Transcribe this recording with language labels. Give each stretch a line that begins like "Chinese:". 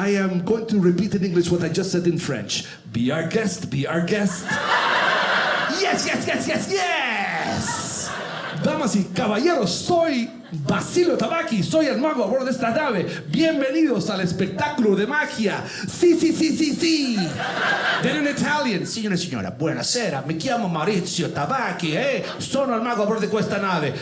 English: I am going to repeat in English what I just said in French. Be our guest, be our guest. Yes, yes, yes, yes, yes.
Spanish: Damas y caballeros, soy Basilio Tabacchi, soy el mago a bordo de esta nave. Bienvenidos al espectáculo de magia. Sí, sí, sí, sí, sí.
English: Then in Italian,
Italian: signore e signora, buonasera, mi chiamo Maurizio Tabacchi, sono il mago a bordo di questa nave.